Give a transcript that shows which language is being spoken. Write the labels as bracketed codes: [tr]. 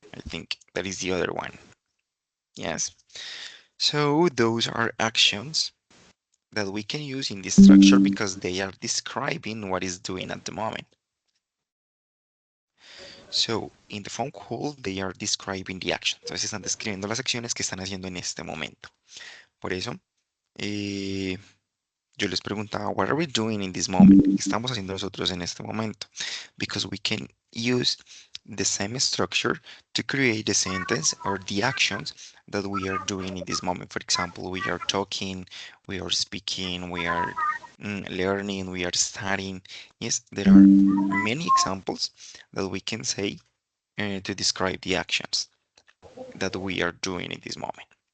[en] I think that is the other one. Yes. So those are actions that we can use in this structure because they are describing what is doing at the moment. So, in the phone call, they are describing the action. [es] Entonces están describiendo las acciones que están haciendo en este momento. Por eso, eh, yo les preguntaba, [en] what are we doing in this moment? [es] ¿Qué estamos haciendo nosotros en este momento? [en] Because we can use the same structure to create the sentence or the actions that we are doing in this moment. For example, we are talking, we are speaking, we are learning, we are studying. Yes, there are many examples that we can say to describe the actions that we are doing in this moment.